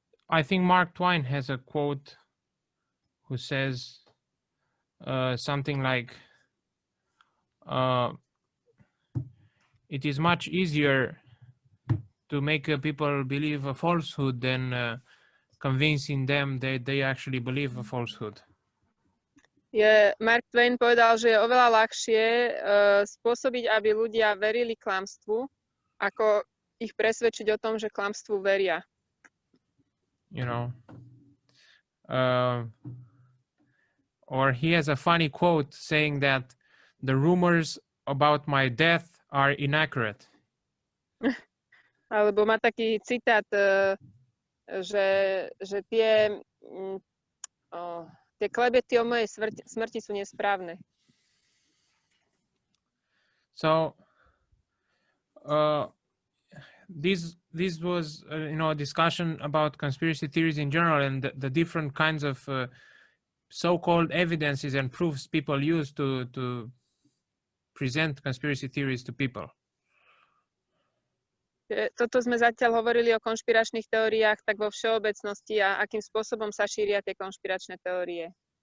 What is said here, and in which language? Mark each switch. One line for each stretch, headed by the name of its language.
English: I think Mark Twain has a quote who says something like, it is much easier to make people believe a falsehood than convincing them that they actually believe a falsehood.
Slovak: Mark Twain povedal, že je oveľa ľahšie spôsobiť, aby ľudia verili klamstvu, ako ich presvedčiť o tom, že klamstvu veria.
English: You know, or he has a funny quote saying that the rumors about my death are inaccurate.
Slovak: Alebo má taký citát, že tie klebety o mojej smrti sú nesprávne.
English: So this was a discussion about conspiracy theories in general and the different kinds of so-called evidences and proofs people use to present conspiracy theories to people.
Slovak: Toto sme zatiaľ hovorili o konšpiračných teóriách tak vo všeobecnosti a akým spôsobom sa šíria tie konšpiračné teórie.